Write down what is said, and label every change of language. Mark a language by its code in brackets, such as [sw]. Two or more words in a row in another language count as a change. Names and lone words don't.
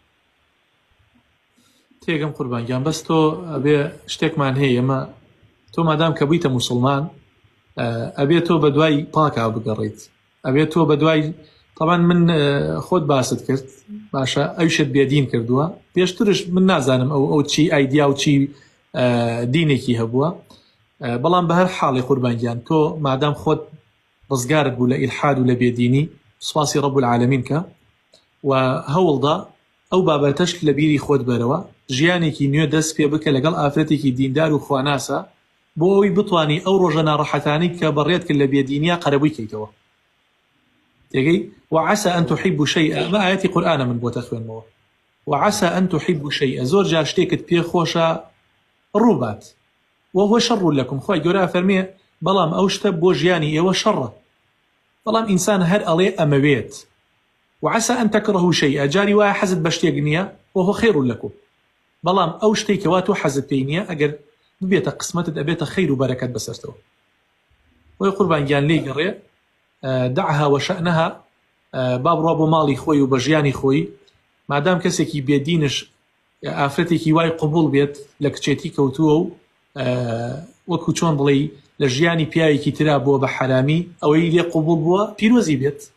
[ckb] تێگەم قوربانگیان بەس تۆ ئەبێ شتێکمان هەیە ئەمە تۆ مادام کە بوویتە مسلمان ئەبێ تۆ بە دوای پاکا بگەڕیت ئەبێ تۆ بە دوای طبعا من خۆت باست کرد باشە ئەوشت بێدین کردووە پێشترش من نازانم ئەو چی ئایدیا و چی دینێکی هەبووە بەڵام بە هەر حاڵی قوربانگیان تۆ مادام خۆت ڕزگارت بوو لە ئیلحاد و لە بێدینی سوپاسی [ar] ڕەب العالەمین [ckb] کە و هەوڵدا ئەو بابەتەش لە بیری خۆت بەرەوە ژیانێکی نوێ دەست پێ بکە لەگەڵ ئافرەتێکی دیندار و خواناسە بۆ ئەوی بتوانی ئەو ڕۆژە ناڕەحەتانی کە بەڕێت کرد لە بێدینیا قەرەبووی کەیتەوە تێگەی [ar] وعسى أن تحبوا شيئا ما آياتي قرآن [ckb] من بۆتە خوێنمەوە [ar] وعسى أن تحبوا شيئا [ckb] زۆر جار شتێکت پێ خۆشە ڕووبات [ar] وهو شر لكم [ckb] خوای گەورە فەرمێ بەڵام ئەو شتە بۆ ژیانی ئێوە شەڕە بەڵام ئینسان هەر ئەڵێ ئەمەوێت [ar] وعسى أن تكرهوا شيئا [ckb] جاری وایە حەزت بە شتێک نییە وهو [ar] خير لكم [ckb] بەڵام ئەو شتێکەوە تۆ حەزت پێی نییە ئەگەر ببێتە قسمەتت ئەبێتە خەیر و بەرەکەت بەسەرتەوە وی قوربانگیان لێ گەڕێ [ar] دعها وشأنها [ckb] با بڕوا بۆ ماڵی خۆی و بە ژیانی خۆی مادام کەسێکی بێدینش ئافرەتێکی وای قبول بێت لە کچێتی کەوتووە و وەکو چۆن بڵێ لە ژیانی پیاوێکی ترا بووە بە حرامی ئەوەی لێ قبول بووە پیرۆزی بێت